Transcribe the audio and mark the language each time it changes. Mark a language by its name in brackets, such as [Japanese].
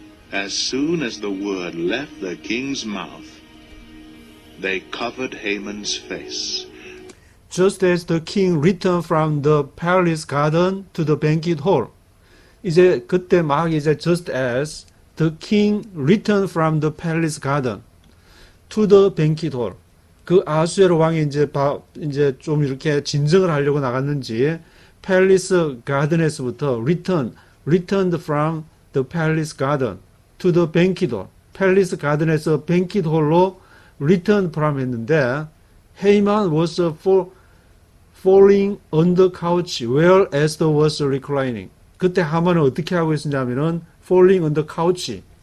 [English] As soon as the word left the king's mouth, they covered Haman's face. Just as the king returned from the palace garden to the banquet hall. [Korean] 이제 그때 막 이제 [English] just as the king returned from the palace garden to the banquet hall. [Korean] 그 아하수에로 왕이 이제 좀 이렇게 진정을 하려고 나갔는지 팰리스 가든에서부터 [English] returned from the palace garden to the banquet hall. [Korean] 팰리스 가든에서 [English] banquet hall로 return from [Korean] 했는데 [English] Haman was falling on the couch where Esther was reclining. [Korean] 그때 하만은 어떻게 하고 있었냐면은 [English] falling on the couch.